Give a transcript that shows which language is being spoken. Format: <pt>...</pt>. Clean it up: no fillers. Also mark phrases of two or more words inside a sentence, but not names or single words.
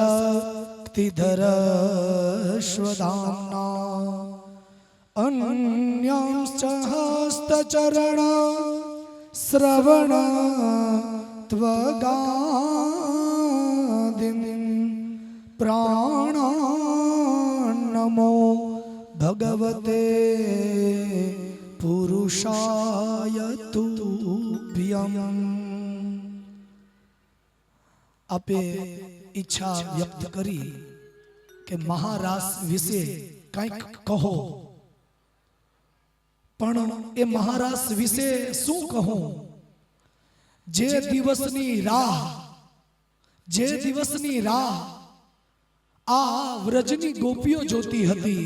<sa>शक्तिधरश्वधाम्ना अन्यांश्च हस्तचरण श्रवण त्वगादिं प्राणान्नमो भगवते पुरुषाय तुभ्यम्.</sa> <gu>आपे ઈચ્છા વ્યક્ત કરી કે મહારાસ વિશે કંઈક કહો, પણ એ મહારાસ વિશે શું કહું? જે દિવસની રાહ આ વ્રજની ગોપીઓ જોતી હતી,</gu>